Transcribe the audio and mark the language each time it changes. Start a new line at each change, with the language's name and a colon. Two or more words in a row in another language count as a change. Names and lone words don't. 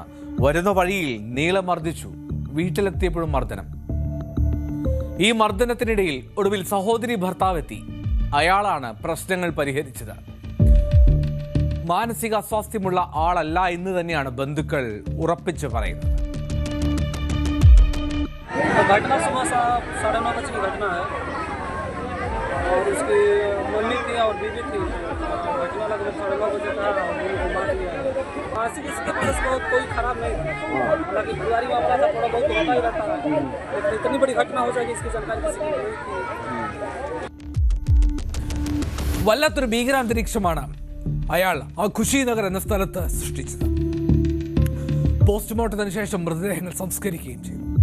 Malayalam: വരുന്ന വഴിയിൽ നീളം മർദ്ദിച്ചു. വീട്ടിലെത്തിയപ്പോഴും മർദ്ദനം. ഈ മർദ്ദനത്തിനിടയിൽ ഒടുവിൽ സഹോദരി ഭർത്താവെത്തി. അയാളാണ് പ്രശ്നങ്ങൾ പരിഹരിച്ചത്. മാനസിക അസ്വാസ്ഥ്യമുള്ള ആളല്ല എന്ന് തന്നെയാണ് ബന്ധുക്കൾ ഉറപ്പിച്ച് പറയുന്നത്.
Hindi: घटना सुबह 9:30 बजे की घटना है और उसकी मम्मी थी और बीवी थी। घटना लगभग 9:30 बजे का मार दिया है। मानसिक स्थिति केस बहुत कोई खराब नहीं था, हालांकि परिवारी मामला था, थोड़ा बहुत होता ही रहता है। लेकिन इतनी बड़ी घटना हो जाएगी इसकी जानकारी किसी को नहीं थी.
Malayalam: വല്ലാത്തൊരു ഭീകരാന്തരീക്ഷമാണ് അയാൾ ആ ഖുഷി നഗർ എന്ന സ്ഥലത്ത് സൃഷ്ടിച്ചത്. പോസ്റ്റ്മോർട്ടത്തിന് ശേഷം മൃതദേഹങ്ങൾ സംസ്കരിക്കുകയും ചെയ്തു.